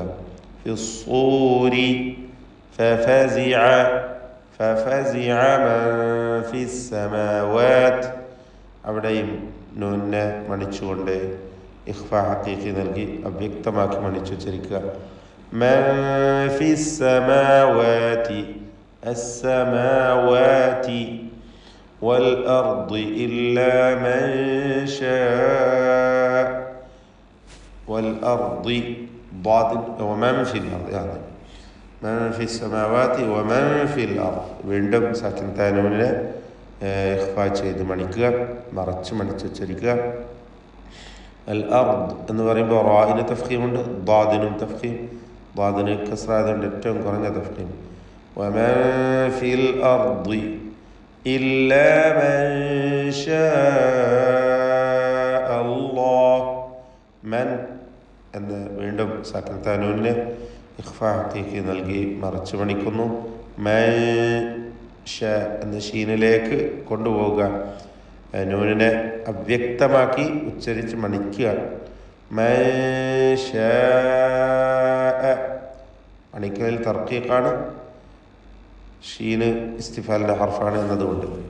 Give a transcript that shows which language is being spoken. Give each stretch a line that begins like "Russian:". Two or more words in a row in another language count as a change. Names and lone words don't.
Arabic: في الصور ففزع ففزع من في السماوات,
Malayalam: അവിടെയും നൂനെ മണിച്ചുകൊണ്ട്
Arabic: إخفاء حقيقي
Malayalam: നൽകി അവ്യക്തമാക്കി മണിച്ചുച്ചരിക്കുക.
Arabic: من في السماوات السماوات والأرض إلا من شاء والأرض ضاد ومن في الأرض يعني من في السماوات ومن في الأرض.
Malayalam: വീണ്ടും സാക്കിൻ താനൂനെ ഇഖ്ഫാ ചെയ്ത് മണിക്കുക, മറച്ച് മണിച്ചുച്ചരിക്കുക.
Arabic: الأرض
Malayalam: എന്ന് പറയുമ്പോൾ റായിന് തഫ്ഖീമുണ്ട്, ضادനും തഫ്ഖീം. ضادന് കസ്റായതുകൊണ്ട് ഏറ്റവും കുറഞ്ഞ തഫ്ഖീം.
Arabic: ومن في الأرض إلا من شاء الله.
Malayalam: من എന്ന് വീണ്ടും സാക്കിൻ താനൂനെ
Arabic: إخفاء حقيقي
Malayalam: നൽകി മറച്ചു മണിക്കുന്നു.
Arabic: من شاء
Malayalam: എന്ന് ഷീനിലേക്ക് കൊണ്ടുപോവുക. നൂനിനെ അവ്യക്തമാക്കി ഉച്ചരിച്ച് മണിക്കുക.
Arabic: من شاء,
Malayalam: മണിക്കലിൽ തർക്കീഖാണ്, ഷീന് ഇസ്തിഫാലിൻ്റെ ഹർഫാണ് എന്നതുകൊണ്ട്.